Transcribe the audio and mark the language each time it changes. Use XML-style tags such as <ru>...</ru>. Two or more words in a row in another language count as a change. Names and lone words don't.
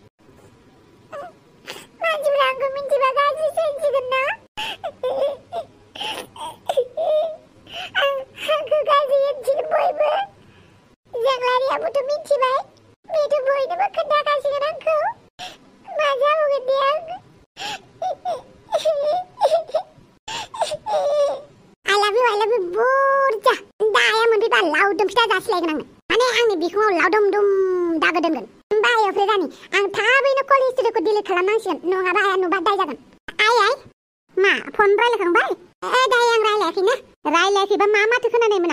<brx>मानसिफ्रा आंखौ मिन्थिबा गाज्रि सोंसिगोन ना आंखौ गाज्रि होनसिगोन बयबो जोंलारियाबोथ' मिन्थिबाय बेथ' बयनोबो खोन्थाखासिगोन आंखौ मा जाबावगोन दे आं</brx> <en>I love you</en> <brx>बुरजा दाया मोनफैबा लावदुम फिथा जासिलायगोन आंनो माने आंनि बिखुङाव लावदुम दुम दागो दोनगोन ओमफ्राय ओमफ्राय जानि आं थाबैनो</brx> <en>call history</en> <brx>डिलिट खालामनांसिगोन नङाबा आया नुबा दाय जागोन आइ मा फन रायलायखांबाय दाय आं रायलायाखैनो रायलायाखैबा मा माथो खोनानायमोन</brx>